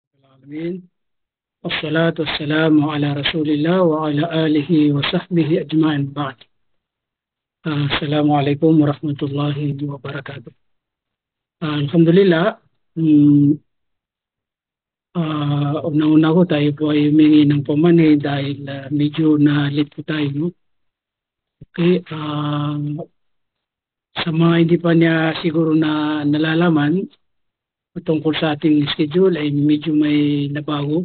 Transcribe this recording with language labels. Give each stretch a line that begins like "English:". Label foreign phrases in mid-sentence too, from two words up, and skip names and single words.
Arabic: العالمين والصلاة والسلام على رسول الله وعلى آله وصحبه أجمعين بعد. السلام عليكم ورحمة الله وبركاته.
Filipino: Alhamdulillah, una-una ko tayo po ay humingi ng pamanay dahil medyo na-late po tayo. No? Okay, sa mga hindi pa niya siguro na nalalaman tungkol sa ating schedule ay medyo may nabago.